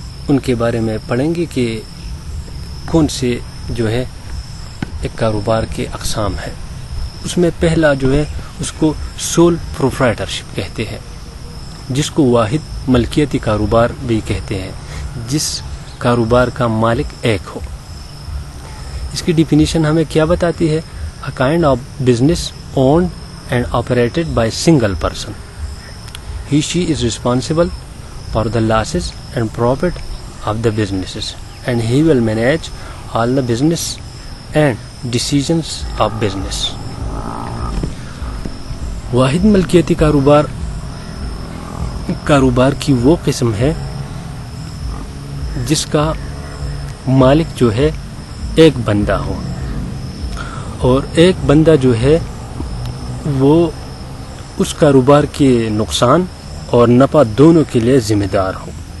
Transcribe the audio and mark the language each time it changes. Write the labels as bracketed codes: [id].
[ur] ان کے بارے میں پڑھیں گے کہ کون سے جو ہے ایک کاروبار کے اقسام ہیں. اس میں پہلا جو ہے اس کو سول پروپرائٹرشپ کہتے ہیں، جس کو واحد ملکیتی کاروبار بھی کہتے ہیں، جس کاروبار کا مالک ایک ہو. اس کی ڈیفینیشن ہمیں کیا بتاتی ہے؟ [en] A kind of business owned and operated by a single person. She is responsible for the losses and profit of the businesses, and he will manage all the business and decisions of business. [ur] واحد ملکیتی کاروبار کی وہ قسم ہے جس کا مالک جو ہے ایک بندہ ہو، اور ایک بندہ جو ہے وہ اس کاروبار کے نقصان اور نفع دونوں کے لیے ذمہ دار ہو.